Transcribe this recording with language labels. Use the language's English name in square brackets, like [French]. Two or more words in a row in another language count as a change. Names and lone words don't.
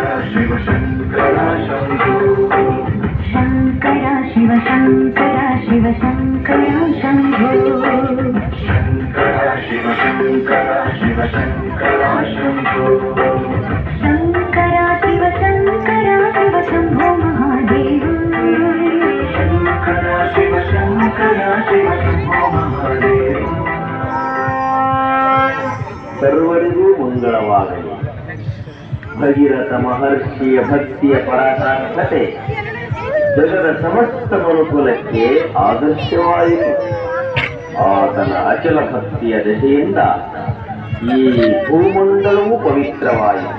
[Hindi] शिव शंकर शंभो शंकर शिव शंकर शिव शंकर शंभो शंकर शिव शंकर शिव शंकर शंभो शंकर शिव शंकर शिव शंभो महादेव शंकर शिव शंकर शिव शंभो महादेव. [Kannada] ಸರ್ವರಿಗೂ ಮಂಗಳವಾಗಲಿ. ಭಗೀರಥ ಮಹರ್ಷಿಯ ಭಕ್ತಿಯ ಪರಾಕಾಷ್ಠತೆ ಜಗದ ಸಮಸ್ತ ಮನುಕುಲಕ್ಕೆ ಆದರ್ಶವಾಯಿತು. ಆತನ ಅಚಲ ಭಕ್ತಿಯ ದೆಸೆಯಿಂದ ಈ ಭೂಮಂಡಲವೂ ಪವಿತ್ರವಾಯಿತು.